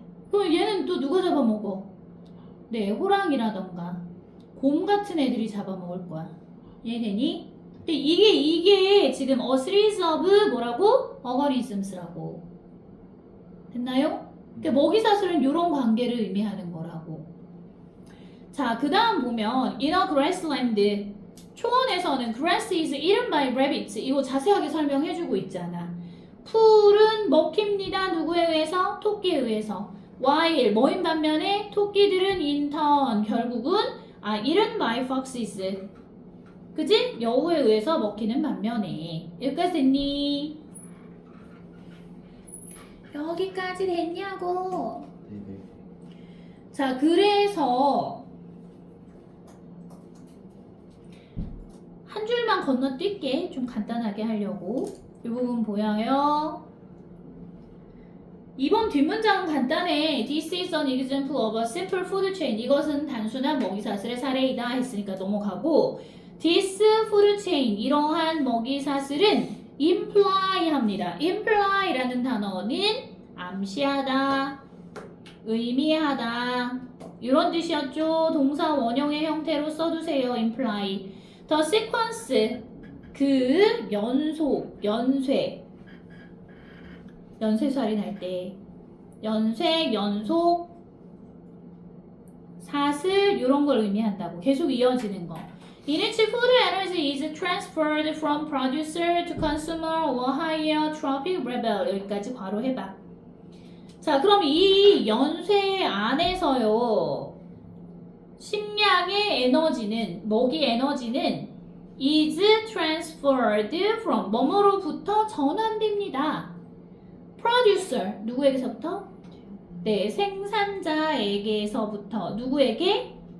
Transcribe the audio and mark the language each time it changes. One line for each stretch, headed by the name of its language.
Korean: 그럼 얘는 또 누가 잡아먹어? 네, 호랑이라던가 곰 같은 애들이 잡아먹을 거야. 이해되니? 근데 이게 지금
English: a series of
Korean: 뭐라고? organisms라고. 됐나요? 그러니까 먹이사슬은 이런 관계를 의미하는 거라고. 자, 그 다음 보면
English: in a grassland
Korean: 초원에서는
English: grass is eaten by rabbits.
Korean: 이거 자세하게 설명해주고 있잖아. 풀은 먹힙니다. 누구에 의해서? 토끼에 의해서.
English: while
Korean: 뭐인 반면에 토끼들은
English: in turn
Korean: 결국은
English: eaten by foxes.
Korean: 그지? 여우에 의해서 먹히는 반면에. 여기까지 됐니? 여기까지 됐냐고. 네네. 자, 그래서 한 줄만 건너뛸게. 좀 간단하게 하려고. 이 부분 보여요. 이번 뒷문장은 간단해.
English: This is an example of a simple food chain.
Korean: 이것은 단순한 먹이사슬의 사례이다 했으니까 넘어가고
English: This food chain,
Korean: 이러한 먹이사슬은 imply 합니다. imply라는 단어는 암시하다, 의미하다 이런 뜻이었죠. 동사 원형의 형태로 써두세요. imply.
English: the sequence
Korean: 그 연속, 연쇄살인 할 때 연쇄, 연속, 사슬 이런 걸 의미한다고. 계속 이어지는 거.
English: In which food energy is transferred from producer to consumer or higher trophic level.
Korean: 여기까지 바로 해봐. 자, 그럼 이 연쇄 안에서요. 식량의 에너지는, 먹이 에너지는
English: is transferred from
Korean: 뭐뭐로부터 전환됩니다. producer 누구에게서부터? 네, 생산자에게서부터 누구에게?